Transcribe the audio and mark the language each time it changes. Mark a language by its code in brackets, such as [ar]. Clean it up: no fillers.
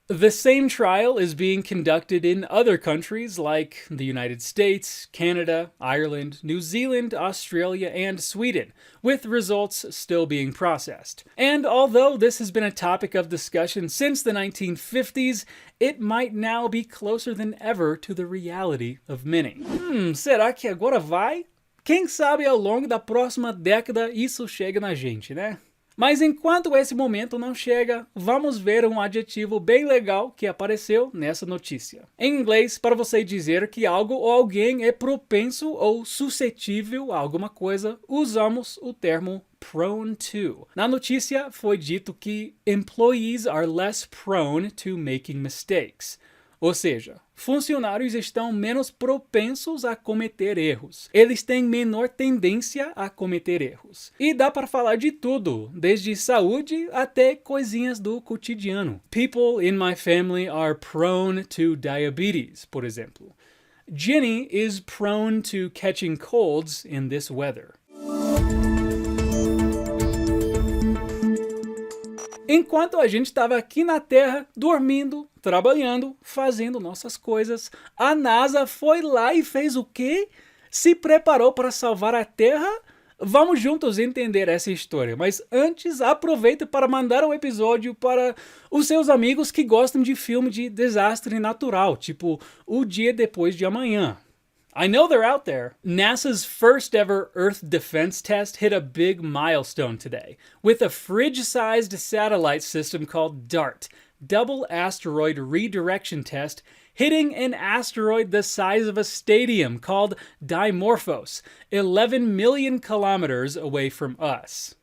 [en] The same trial is being conducted in other countries like the United States, Canada, Ireland, New Zealand, Australia, and Sweden, with results still being processed. And although this has been a topic of discussion since the 1950s, it might now be closer than ever to the reality of many. [pt] Será que agora vai? Quem sabe ao longo da próxima década isso chega na gente, né? Mas enquanto esse momento não chega, vamos ver um adjetivo bem legal que apareceu nessa notícia. Em inglês, para você dizer que algo ou alguém é propenso ou suscetível a alguma coisa, usamos o termo prone to. Na notícia foi dito que [en] employees are less prone to making mistakes. [pt] Ou seja, funcionários estão menos propensos a cometer erros. Eles têm menor tendência a cometer erros. E dá para falar de tudo, desde saúde até coisinhas do cotidiano. [en] People in my family are prone to diabetes, [pt] por exemplo. [en] Jenny is prone to catching colds in this weather. [pt] Enquanto a gente estava aqui na Terra, dormindo, trabalhando, fazendo nossas coisas, a NASA foi lá e fez o quê? Se preparou para salvar a Terra? Vamos juntos entender essa história, mas antes aproveita para mandar um episódio para os seus amigos que gostam de filme de desastre natural, tipo O Dia Depois de Amanhã. [en] I know they're out there. NASA's first ever Earth defense test hit a big milestone today with a fridge-sized satellite system called DART, Double Asteroid Redirection Test, hitting an asteroid the size of a stadium called Dimorphos, 11 million kilometers away from us.